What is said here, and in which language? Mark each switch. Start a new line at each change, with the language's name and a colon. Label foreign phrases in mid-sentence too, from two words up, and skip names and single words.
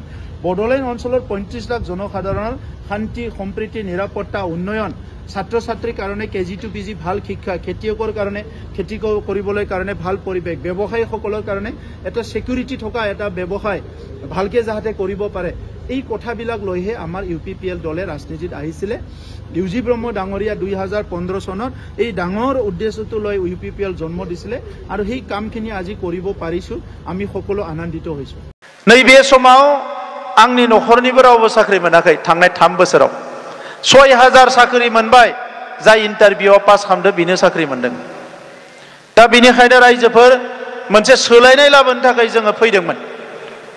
Assamese: বড়োলেণ্ড অঞ্চলৰ 35 লাখ জনসাধাৰণৰ শান্তি সম্প্ৰীতি নিৰাপত্তা উন্নয়ন, ছাত্ৰ ছাত্ৰীৰ কাৰণে
English: KG to PG
Assamese: ভাল শিক্ষা, খেতিয়কৰ কাৰণে খেতি কৰিবলৈ কাৰণে ভাল পৰিৱেশ, ব্যৱসায়ীসকলৰ কাৰণে এটা ছিকিউৰিটি থকা এটা ব্যৱসায় ভালকে যাতে কৰিব পাৰে, এই কথাবিলাক লৈহে আমাৰ ইউপিপিএল দলে ৰাজনীতিত আহিছিলে। ইউজি ব্ৰহ্ম ডাঙৰীয়া 2015 চনত এই ডাঙৰ উদ্দেশ্যটো লৈ ইউপিপিএল জন্ম দিছিলে আৰু সেই কামখিনি আজি কৰিব পাৰিছোঁ। আমি সকলো আনন্দিত হৈছোঁ।
Bodo: नैबे समाव आंनि नखरनिबो रावबो साख्रि मोनाखै थांनाय 3 बोसोराव 6000 साख्रि मोनबाय जाय इन्टारभिउआव पास खालामदों बिनो साख्रि मोनदों। दा बेनिखायनो रायजोफोर मोनसे सोलायनाय लाबोनो थाखाय जोङो फैदोंमोन।